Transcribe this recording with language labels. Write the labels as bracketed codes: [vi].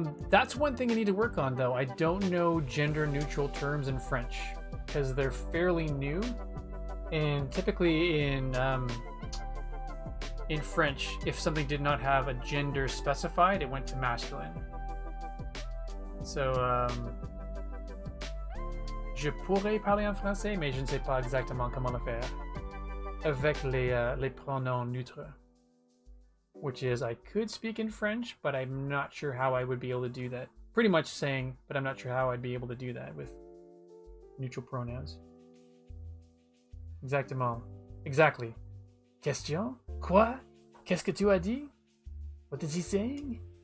[en] That's one thing I need to work on, though. I don't know gender-neutral terms in French, because they're fairly new. And typically in French, if something did not have a gender specified, it went to masculine. [fr] So, je pourrais parler en français, mais je ne sais pas exactement comment le faire avec les pronoms neutres. [en] Which is, I could speak in French, but I'm not sure how I would be able to do that. Pretty much saying, but I'm not sure how I'd be able to do that with neutral pronouns. [fr] Exactement. [en] Exactly. [fr] Question? Quoi? Qu'est-ce que tu as dit? [en] What is he saying?